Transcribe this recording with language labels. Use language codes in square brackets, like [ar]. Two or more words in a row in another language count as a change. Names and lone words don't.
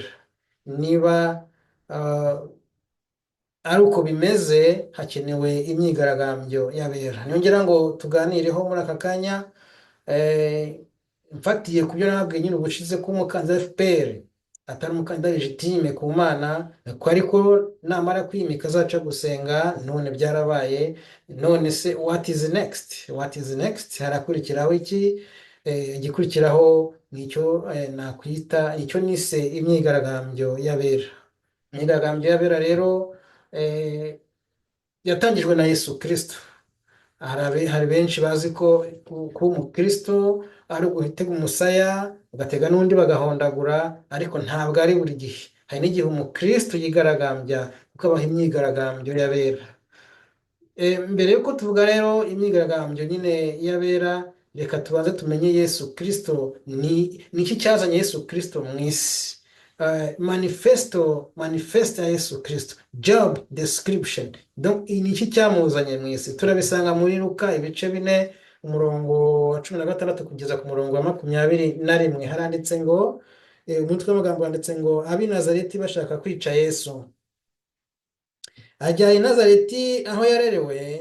[rw] Niba ari uko bimeze, hakenewe imyigaragambyo y'abera. Nongera ngo tuganireho muri aka kanya, mfatiye ku byo nababwiye nyine ubushize ko umukandida FPR atari umukandida legitime ku Mana, ko ariko namara kwimika azaca gusenga. None byarabaye. None se [en] what is next? What is next? [rw] Harakurikiraho iki? Igikurikiraho nicyo nakwita icyo nise imyigaragambyo y'abera. Imyigaragambyo y'abera rero yatangijwe na Yesu Kristo. Hari benshi bazi ko kuba umukristo ari uguhitega umusaya ugatega n'undi bagahondagura, ariko ntabwo ari buri gihe. Hari n'igihe umukristo yigaragambya kuko abaho imyigaragambyo y'abera. Mbere yuko tuvuga rero imyigaragambyo nyine y'abera, reka tubanze tumenye Yesu Kristo. Ni iki cyazanye Yesu Kristo mu isi? Manifesto ya Yesu Kristo, [en] job description. [rw] Donc ni iki cyamuzanye mu isi? Turabisanga muri Luka ibice 4 umurongo wa 16 kugeza ku murongo wa 21. Haranditse ngo, umutwe w'amagambo wanditse ngo, ab'i Nazareti bashaka kwica Yesu. Ajya i Nazareti aho yarerewe.